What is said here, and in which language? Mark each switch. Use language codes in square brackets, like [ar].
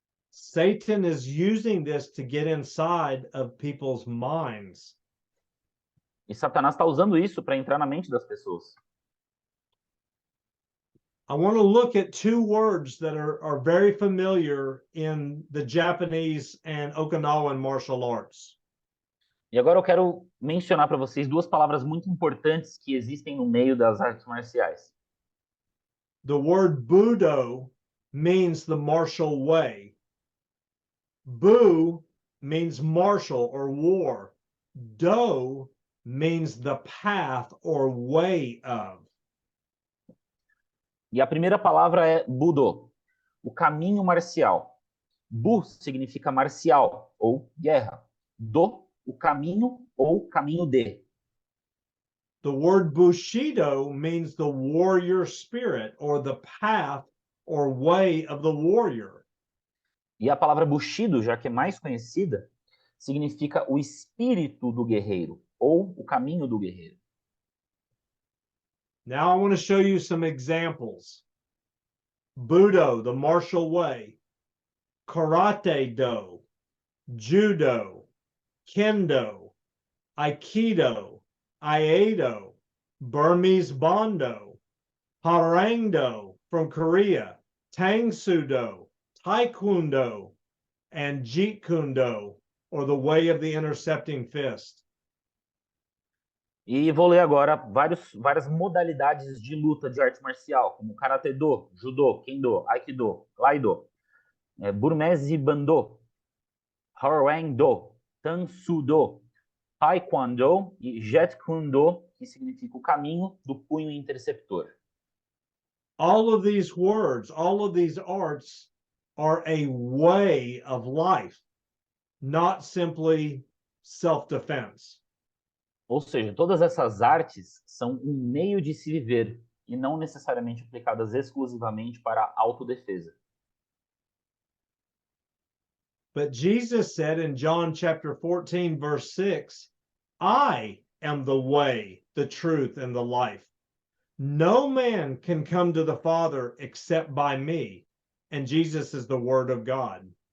[en] Satan is using this to get inside of people's minds. [pt] E Satanás está usando isso para entrar na mente das pessoas. [en] I want to look at two words that are very familiar in the Japanese and Okinawan martial arts. [pt] E agora eu quero mencionar para vocês duas palavras muito importantes que existem no meio das artes marciais. [en] The word Budo means the martial way. Bu means martial or war. Do means the path or way of. [pt] E a primeira palavra é Budo, o caminho marcial. Bu significa marcial ou guerra. Do, o caminho ou caminho de. [en] The word Bushido means the warrior spirit or the path or way of the warrior. [pt] E a palavra Bushido, já que é mais conhecida, significa o espírito do guerreiro ou o caminho do guerreiro. [en] Now I want to show you some examples. Budo, the martial way. Karate-do, Judo, Kendo, Aikido, Iaido, Burmese Bondo, Harangdo from Korea, Tangsudo, Taekwondo, and Jeet Kune-do, or the way of the intercepting fist. [pt] E vou ler agora várias modalidades de luta de arte marcial, como Karate-do, Judo, Kendo, Aikido, Laido, Burmese Bando, Hwarang-do, Tang-soo-do, Taekwondo e Jeet Kune-do, que significa o caminho do punho interceptor. [en] All of these words, all of these arts are a way of life, not simply self-defense. [pt] Ou seja, todas essas artes são um meio de se viver e não necessariamente aplicadas exclusivamente para a autodefesa. [en] But Jesus said in John chapter 14, verse 6, I am the way, the truth, and the life. No man can come to the Father except by me. And Jesus is the Word of God.